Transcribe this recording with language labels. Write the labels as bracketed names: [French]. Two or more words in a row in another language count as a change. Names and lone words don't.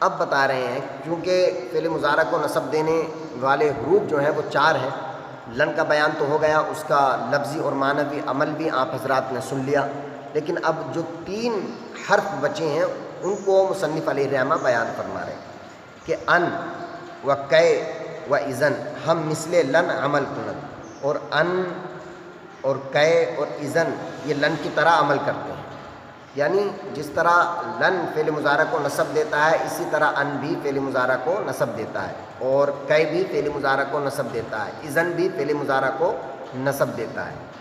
[Urdu] اب بتا رہے ہیں کیونکہ فعل مضارع کو نصب دینے والے حروف جو ہیں وہ 4 ہیں، لن کا بیان تو ہو گیا، اس کا لفظی اور معنوی عمل بھی آپ حضرات نے سن لیا، لیکن اب جو 3 حرف بچے ہیں ان کو مصنف علیہ الرحمہ بیان فرما رہے ہیں کہ [Persian] ان و کے و اذن ہم مثل لن عمل کنند، [Urdu] اور ان اور کئے اور اذن یہ لن کی طرح عمل کرتے ہیں، یعنی جس طرح لن فعل مضارع کو نصب دیتا ہے اسی طرح ان بھی فعل مضارع کو نصب دیتا ہے، اور کئے بھی فعل مضارع کو نصب دیتا ہے، اذن بھی فعل مضارع کو نصب دیتا ہے۔